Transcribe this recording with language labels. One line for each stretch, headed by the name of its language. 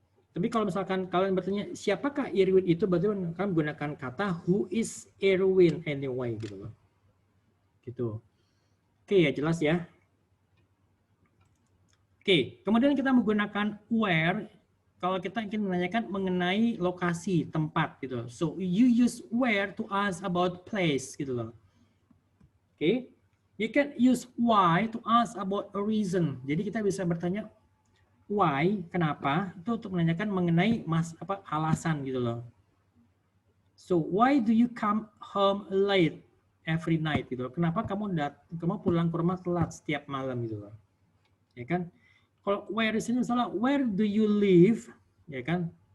Indonesian: Tapi kalau misalkan kalian bertanya siapakah Erwin itu, berarti kalian menggunakan kata
English: who is Erwin anyway
Indonesian: gitu loh. Gitu. Oke ya, jelas ya. Oke, kemudian kita menggunakan where kalau kita ingin menanyakan mengenai lokasi, tempat gitu.
English: So you use where to ask about place
Indonesian: gitu loh.
English: Oke. You can use why to ask about a reason.
Indonesian: Jadi kita bisa bertanya why, kenapa, itu untuk menanyakan mengenai alasan gitu loh.
English: So why do you come home late every night
Indonesian: gitu loh. Kenapa kamu pulang ke rumah telat setiap malam gitu loh. Ya kan? Kalau where di sini misalnya
English: where do you live,
Indonesian: ya kan?